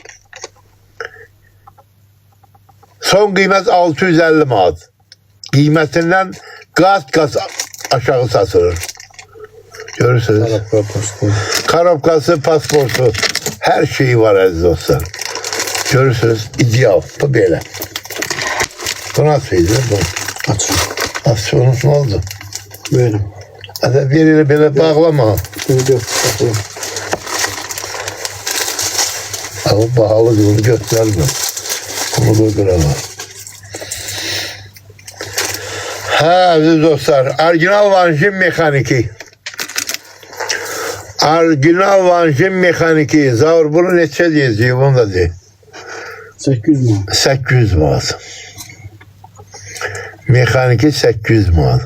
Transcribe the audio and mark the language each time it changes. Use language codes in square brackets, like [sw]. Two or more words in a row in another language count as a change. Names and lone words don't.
[az] Son qiymət 650 manat. Qiymətindən qat-qat aşağı satılır. Görürsünüz. Karobkası, pasportu, hər şeyi var əziz dostlar. Görürsünüz, ideal. Bu belə. [tr] Bu nasılıydı? Bu. Aç. Aç, onun ne oldu? Böyle. Hadi bir yere böyle bağlama. Yok, bakalım. Ama pahalı bunu gösterme. Bunu koyduğuna. [az] Aziz dostlar, orijinal Vanjin mexaniki. Orijinal Vanjin mexaniki. Zaur bunu neçə deyəcək, bunu da deyək. 800 manat. 800 manat. Mexaniki 800 manat.